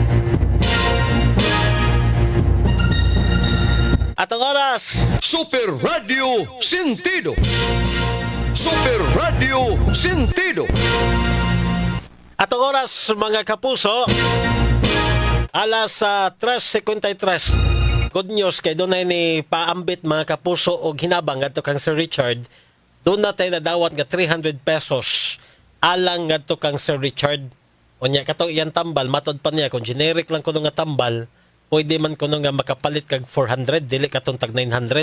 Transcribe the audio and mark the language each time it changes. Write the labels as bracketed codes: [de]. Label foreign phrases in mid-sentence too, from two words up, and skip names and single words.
[ceb] At ang oras, Super Radio Sentido. Super Radio Sentido. at ang oras mga kapuso, alas 3:53. [en] Good news [ceb] kay doon ni paambit mga kapuso og hinabang ngadto kang Sir Richard. Doon na tayo nadawat nga 300 pesos alang ngadto kang Sir Richard. Unya katong iyang tambal matod pa niya kung generic lang kuno nga tambal, pwede man kuno nga makapalit kag 400 dili katong tag 900.